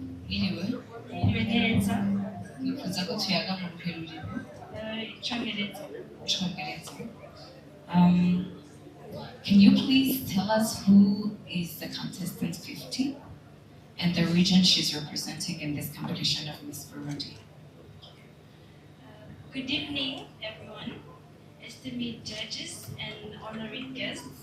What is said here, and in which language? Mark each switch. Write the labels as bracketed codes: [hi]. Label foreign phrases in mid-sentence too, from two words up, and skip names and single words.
[en] Anyway, [rn] neza nifuza ko tuyaga mu rurimi icyongereza. Icyongereza. [en] Can you please tell us who is the contestant 50 and the region she's representing in this competition of Miss Burundi? Good evening, everyone, esteemed judges and honored guests.